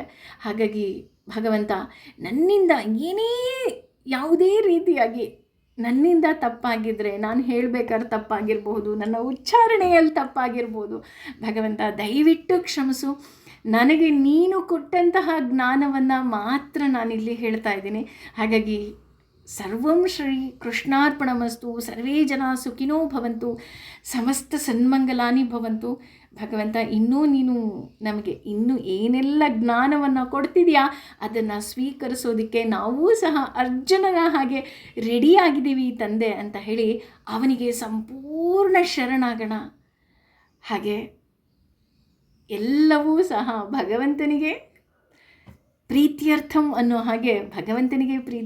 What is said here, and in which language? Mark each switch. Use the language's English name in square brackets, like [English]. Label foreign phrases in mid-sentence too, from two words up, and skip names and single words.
[Kannada] ಹಾಗಾಗಿ ಭಗವಂತ, ನನ್ನಿಂದ ಯಾವುದೇ ರೀತಿಯಾಗಿ ನನ್ನಿಂದ ತಪ್ಪಾಗಿದ್ದರೆ, ನಾನು ಹೇಳಬೇಕಾದ್ರೆ ತಪ್ಪಾಗಿರ್ಬೋದು, ನನ್ನ ಉಚ್ಚಾರಣೆಯಲ್ಲಿ ತಪ್ಪಾಗಿರ್ಬೋದು, ಭಗವಂತ ದಯವಿಟ್ಟು ಕ್ಷಮಿಸು. ನನಗೆ ನೀನು ಕೊಟ್ಟಂತಹ ಜ್ಞಾನವನ್ನು ಮಾತ್ರ ನಾನಿಲ್ಲಿ ಹೇಳ್ತಾ ಇದ್ದೀನಿ. [Sanskrit] ಹಾಗಾಗಿ ಸರ್ವಂ ಶ್ರೀ ಕೃಷ್ಣಾರ್ಪಣಮಸ್ತು. ಸರ್ವೇ ಜನ ಸುಖಿನೋ ಭವಂತು, ಸಮಸ್ತ ಸನ್ಮಂಗಲಾನಿ ಭವಂತು. [Kannada] ಭಗವಂತ, ಇನ್ನೂ ನೀನು ನಮಗೆ ಇನ್ನೂ ಏನೆಲ್ಲ ಜ್ಞಾನವನ್ನು ಕೊಡ್ತಿದೆಯಾ ಅದನ್ನು ಸ್ವೀಕರಿಸೋದಕ್ಕೆ ನಾವೂ ಸಹ ಅರ್ಜುನನ ಹಾಗೆ ರೆಡಿಯಾಗಿದ್ದೀವಿ ತಂದೆ ಅಂತ ಹೇಳಿ ಅವನಿಗೆ ಸಂಪೂರ್ಣ ಶರಣಾಗೋಣ. ಹಾಗೆ ಎಲ್ಲವೂ ಸಹ ಭಗವಂತನಿಗೆ ಪ್ರೀತ್ಯರ್ಥಂ ಅನ್ನೋ ಹಾಗೆ ಭಗವಂತನಿಗೆ ಪ್ರೀತಿ.